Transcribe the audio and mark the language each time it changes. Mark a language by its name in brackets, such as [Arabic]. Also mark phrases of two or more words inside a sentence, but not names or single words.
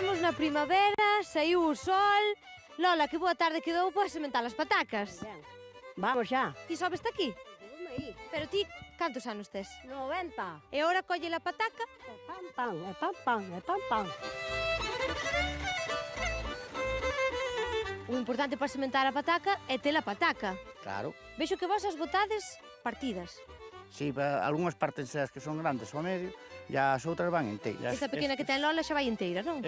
[Galician] a primavera, saiu o sol. Lola, que boa tarde quedou para sementar as patacas. Ben, vamos xa. Ti sobes aquí? Pero ti, cantos anos tes? 90. E ora colle a pataca? É pam, pam, é pam, pam, é pam, pam. O importante para sementar a pataca é ter a pataca. Claro. Vexo que vos as botades partidas. Si, algunhas partes as que son grandes ao medio, e as outras van inteiras. Esta pequena que ten Lola xa vai inteira, non?